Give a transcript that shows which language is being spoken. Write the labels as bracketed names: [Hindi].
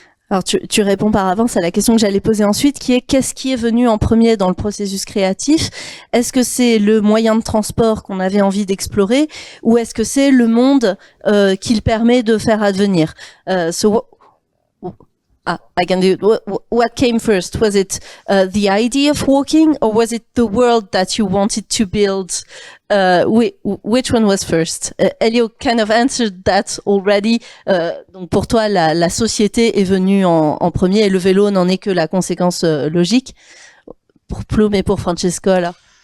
[French] Alors tu réponds par avance à la question que j'allais poser ensuite, qui est qu'est-ce qui est venu en premier dans le processus créatif? Est-ce que c'est le moyen de transport qu'on avait envie d'explorer, ou est-ce que c'est le monde qu'il permet de faire advenir? [English] I can do. What came first? Was it the idea of walking, or was it the world that you wanted to build? Which one was first? Elio kind of answered that already. [French] Donc pour toi, la société est venue en premier, et le vélo n'en est que la conséquence logique. Pour Plume et pour Francesco, alors.